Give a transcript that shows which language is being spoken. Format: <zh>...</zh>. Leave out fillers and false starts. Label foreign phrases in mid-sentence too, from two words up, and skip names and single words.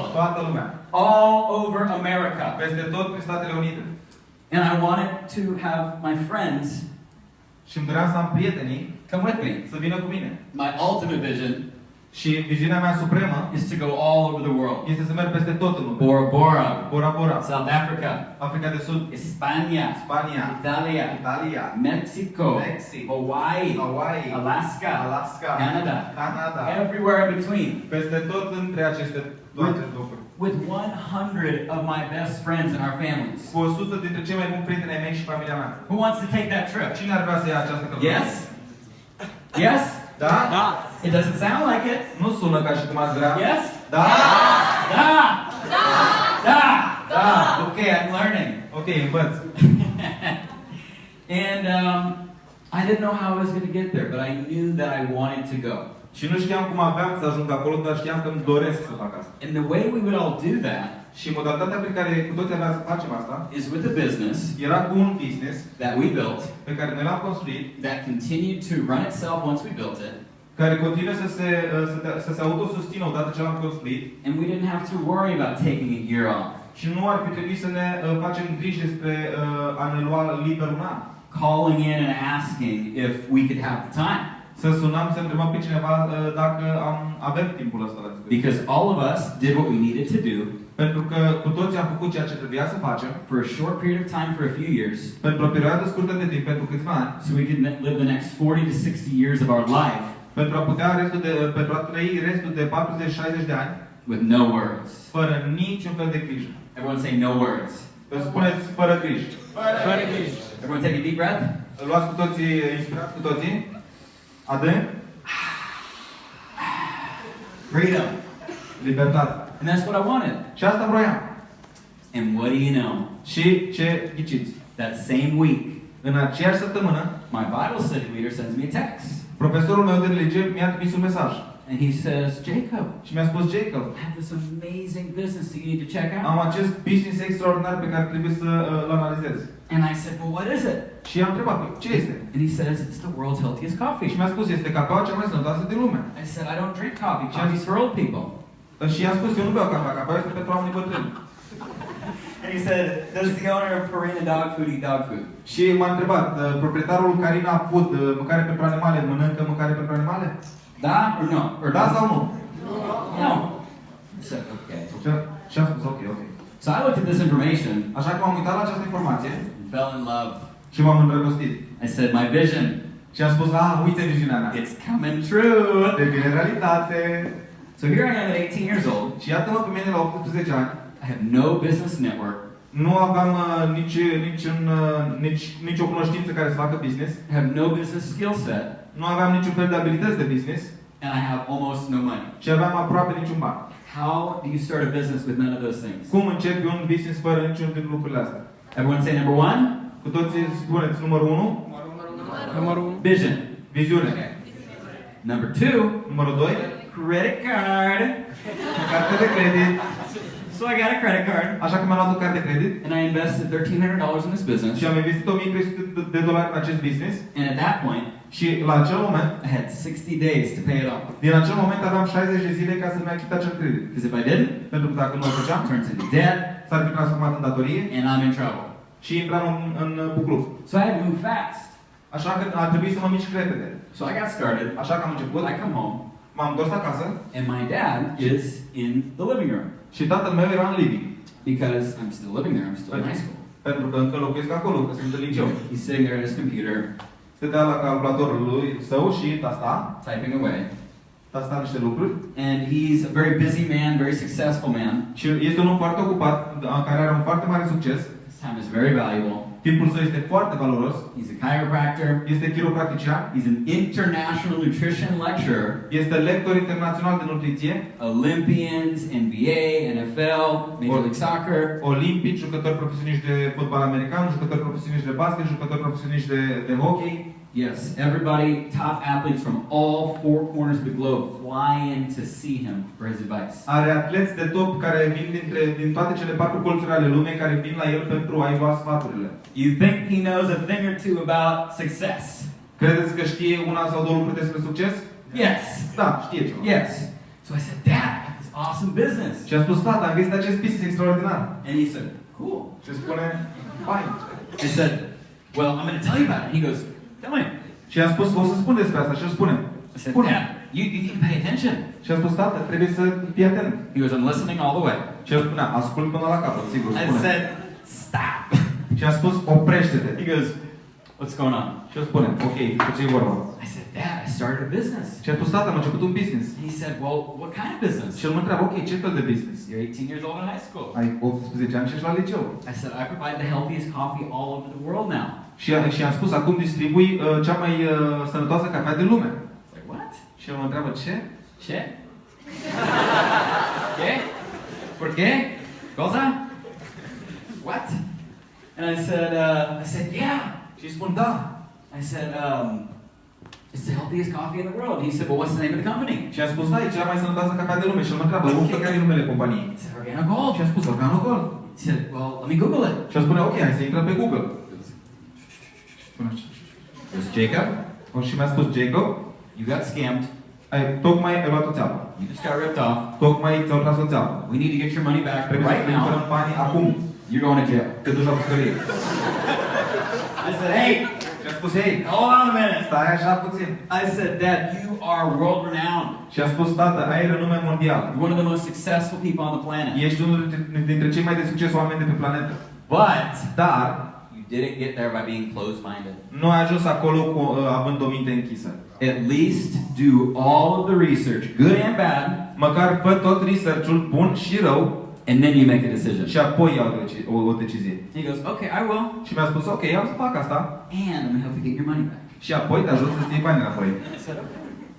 <ro>toată lumea,</ro> <en>all over America.</en> <ro>peste tot prin Statele Unite.</ro> <en>And I wanted to have my friends</en> <ro>Și îmi doream să am prietenii</ro> <en>come with me.</en> <ro>să vină cu mine.</ro> <en>My ultimate vision</en> <ro>Și viziunea mea supremă</ro> <en>is to go all over the world.</en> <ro>este să merg peste tot în lume.</ro> <en>Bora Bora,</en> <ro>Bora Bora,</ro> <en>South Africa,</en> <ro>Africa de Sud,</ro> <en>España,</en> <ro>Spania,</ro> <en>Italia,</en> <ro>Italia,</ro> <en>Mexico,</en> <ro>Mexic,</ro> <en>Hawaii,</en> <ro>Hawaii,</ro> <en>Alaska,</en> <ro>Alaska,</ro> <en>Canada,</en> <ro>Canada,</ro> <en>everywhere in between.</en> <ro>peste tot între aceste locuri.</ro> <en>With 100 of my best friends and our families.</en> <ro>Cu 100 dintre cei mai buni prieteni ai mei și familia mea.</ro> <en>Who wants to take that trip?</en> <ro>Cine ar vrea să ia această călătorie?</ro> <en>Yes? Yes?</en> <ro>Da?</ro> <en>It doesn't sound like it.</en> <ro>Nu sună ca și cum ați vrea.</ro> <en>Yes?</en> <ro>Da? Da! Da! Da!</ro> <en>Okay, I'm learning.</en> <ro>Ok, învăț.</ro> <en>And I didn't know how I was going to get there, but I knew that I wanted to go.</en> <ro>Și nu știam cum aveam să ajung acolo, dar știam că îmi doresc să fac asta.</ro> <en>And the way we would all do that</en> <ro>Și modalitatea prin care cu toți aveam să facem asta</ro> <en>is with a business</en> <ro>era cu un business</ro> <en>that we built</en> <ro>pe care noi l-am construit,</ro> <en>that continued to run itself once we built it.</en> <ro>care continuă să se autosustină odată ce l-am construit.</ro> <en>And we didn't have to worry about taking a year off.</en> <ro>Și nu ar fi trebuit să ne facem griji despre a ne lua liber un an.</ro> <en>Calling in and asking if we could have the time.</en> <ro>Să sunăm, să întrebăm pe cineva dacă avem timpul ăsta la dispoziție.</ro> <en>Because all of us did what we needed to do</en> <ro>Pentru că cu toții am făcut ceea ce trebuia să facem</ro> <en>for a short period of time for a few years,</en> <ro>pentru o perioadă scurtă de timp, pentru câțiva ani,</ro> <en>so we could live the next 40 to 60 years of our life</en> <ro>pentru a trăi restul de 40-60 de ani</ro> <en>with no worries.</en> <ro>fără niciun fel de grijă.</ro> <en>Everyone say no worries.</en> <ro>Spuneți fără griji. Fără griji.</ro> <en>Everyone take a deep breath.</en> <ro>Luați cu toții, inspirați cu toții. Adânc.</ro> <en>Freedom.</en> <ro>Libertate.</ro> <en>And that's what I wanted.</en> <ro>Și asta vroiam.</ro> <en>And what do you know?</en> <ro>Și ce ghiciți?</ro> <en>That same week,</en> <ro>În aceeași săptămână,</ro> <en>my Bible study leader sends me a text.</en> <ro>profesorul meu de religie mi-a trimis un mesaj.</ro> <en>And he says, Jacob,</en> <ro>Și mi-a spus, Jacob,</ro> <en>I have this amazing business that you need to check</en> <ro>am</ro> <en>out.</en> <ro>acest business extraordinar pe care trebuie să îl analizez.</ro> <en>And I said, well, what is it?</en> <ro>Și i-am întrebat, ce este?</ro> <en>And he says, it's the world's healthiest</en> <ro>Și</ro> <en>coffee.</en> <ro>mi-a spus, este cafeaua cea mai sănătoasă din lume.</ro> <en>I said, I don't drink coffee. Coffee's for old people.</en> <ro>Și i-am spus, eu nu beau cafea, cafeaua este pentru oamenii bătrâni.</ro> <en>And he said, does the owner of Purina Dog Food eat dog food?</en> <ro>Și m-a întrebat, proprietarul Carina Food, mâncare pentru animale, mănâncă mâncare pentru animale?</ro> <en>Da or no? Or</en> <ro>Da sau nu?</ro> <en>No. I said, okay.</en> <ro>Și am spus, ok.</ro> <en>So I looked at this information</en> <ro>Așa că m-am uitat la această informație</ro> <en>and fell in love.</en> <ro>și m-am îndrăgostit.</ro> <en>I said, my vision,</en> <ro>Și am spus, uite viziunea mea.</ro> <en>it's coming true.</en> <ro>Devine realitate.</ro> <en>So here I am at 18 years old.</en> <ro>Și iată-mă pe mine la 18 ani.</ro> <en>I have no business network.</en> <ro>Nu aveam nici o cunoștință care să facă business.</ro> <en>I have no business skill set.</en> <ro>Nu aveam niciun fel de abilități de business.</ro> <en>And I have almost no money.</en> <ro>Și aveam aproape niciun ban.</ro> <en>How do you start a business with none of those things?</en> <ro>Cum începi un business fără niciun din lucrurile astea?</ro> <en>Everyone say number one?</en> <ro>Cu toții spuneți numărul 1? Numărul 1.</ro> <en>Vision.</en> <ro>Viziune.</ro> <en>Number two,</en> <ro>Numărul 2?</ro> <en>credit card.</en> <ro>Carte de credit.</ro> <en>So I got a credit card.</en> <ro>Așa că mi-am luat o carte de credit</ro> <en>And I invested $1,300 in this business.</en> <ro>și am investit $1,300 în acest business.</ro> <en>And at that point,</en> <ro>Și la acel moment,</ro> <en>I had 60 days to pay it off.</en> <ro>din acel moment aveam 60 de zile ca să-mi achit acel credit.</ro> <en>Because if I didn't,</en> <ro>Pentru că dacă nu o făceam,</ro> <en>it turns into debt</en> <ro>s-ar fi transformat în datorie</ro> <en>and I'm in trouble.</en> <ro>și intram în buclup.</ro> <en>So I had to move fast.</en> <ro>Așa că a trebuit să mă mișc repede.</ro> <en>So I got started.</en> <ro>Așa că am început,</ro> <en>I come home</en> <ro>m-am întors acasă</ro> <en>and my dad is in the living room.</en> <ro>și tatăl meu era în living.</ro> <en>Because I'm still living there, I'm still in high school.</en> <ro>Pentru că încă locuiesc acolo, că sunt în liceu.</ro> <en>He's sitting there at his computer,</en> <ro>Stătea la calculatorul lui său și tasta</ro> <en>typing away.</en> <ro>niște lucruri.</ro> <en>And he's a very busy man, very successful man.</en> <ro>Și este un om foarte ocupat, care are un foarte mare succes.</ro> <en>His time is very valuable.</en> <ro>Timpul său este foarte valoros.</ro> <en>He's a chiropractor.</en> <ro>Este chiropractician.</ro> <en>He's an international nutrition lecturer.</en> <ro>Este lector internațional de nutriție.</ro> <en>Olympians, NBA, NFL, Major League Soccer.</en> <ro>Olimpici, jucători profesioniști de fotbal american, jucători profesioniști de basket, jucători profesioniști de hockey.</ro> <en>Yes, everybody, top athletes from all four corners of the globe fly in to see him for his advice.</en> <ro>Are atleți de top care vin din toate cele 4 colțuri ale lumii care vin la el pentru a-i lua sfaturile.</ro> <en>You think he knows a thing or two about success?</en> <ro>Credeți că știe una sau două lucruri despre succes?</ro> <en>Yes.</en> <ro>Da, știe ceva.</ro> <en>Yes. So I said, Dad, I have this awesome business.</en> <ro>Și a spus, tata, am găsit acest business extraordinar.</ro> <en>And he said, cool.</en> <ro>Și spune,</ro> <en>fine. I said, well, I'm going to tell you about it. He goes, tell me.</en> <ro>Și a spus, o să spun despre asta. Și el spune,</ro> <en>I said,</en> <ro>spune.</ro> <en>Dad, you need to pay attention.</en> <ro>Și a spus, tata, trebuie să fii atent.</ro> <en>He goes, I'm listening all the way.</en> <ro>Și el spunea, ascult până la capăt, sigur,</ro> <en>I</en> <ro>spune.</ro> <en>said, stop.</en> <ro>Și a spus, oprește-te.</ro> <en>He goes, what's going on?</en> <ro>Și el spune, ok, cu ce e vorba?</ro> <en>I said, Dad, I started a business.</en> <ro>Și a spus, tata, am început un business.</ro> <en>He said, well, what kind of business?</en> <ro>Și el mă întreabă, ok, ce fel de business?</ro> <en>You're 18 years old in high school.</en> <ro>Ai 18 ani și ești la liceu.</ro> <en>I said, I provide the healthiest coffee all over the world now.</en> <ro>Și am spus, acum distribui cea mai sănătoasă cafea din lume.</ro> <en>It's like, what?</en> <ro>Și el mă întreabă, ce?</ro> <es>¿Qué? ¿Qué? ¿Por qué? ¿Cosa?</es> <en>What? And I said, yeah.</en> <ro>Și îi spun, da.</ro> <en>I said, it's the healthiest coffee in the world. He said, well, what's the name of the company?</en> <ro>Și a spus, da, e cea mai sănătoasă cafea de lume. Și el mă întreabă, ok, care e numele companiei?</ro> <en>I said, Organo Gold.</en> <ro>Și a spus, Organo Gold.</ro> <en>He said, well, let me Google it.</en> <ro>Și el spune, ok, hai să intrăm pe Google. Spune așa.</ro> <en>There's Jacob.</en> <ro>Și mi-a spus, Jacob,</ro> <en>You got scammed.</en> <ro>tocmai ai luat o țeapă.</ro> <en>You just got ripped off.</en> <ro>Tocmai ți-au tras o țeapă.</ro> <en>We need to get your money back</en> <ro>Trebuie</ro> <en>right</en> <ro>să recuperăm</ro> <en>now.</en> <ro>banii acum.</ro> <en>You're going to jail.</en> <ro>Te duci la pușcărie.</ro> <en>I said, hey,</en> <ro>Și a spus, hei,</ro> <en>hold on a minute.</en> <ro>stai așa puțin.</ro> <en>I said, Dad, you are world renowned.</en> <ro>Și a spus, tată, ai renume mondial.</ro> <en>You're one of the most successful people on the planet.</en> <ro>Ești unul dintre cei mai de succes oameni de pe planetă.</ro> <en>But</en> <ro>Dar</ro> <en>you didn't get there by being closed-minded.</en> <ro>nu ai ajuns acolo având o minte închisă.</ro> <en>At least do all of the research, good and bad,</en> <ro>Măcar fă tot research-ul bun și rău</ro> <en>and then you make a decision.</en> <ro>și apoi iau o decizie.</ro> <en>He goes, okay, I will.</en> <ro>Și mi-a spus, ok, am să fac asta</ro> <en>And I'm going to help you get your money back.</en> <ro>și apoi te ajut să-ți iei banii înapoi.</ro>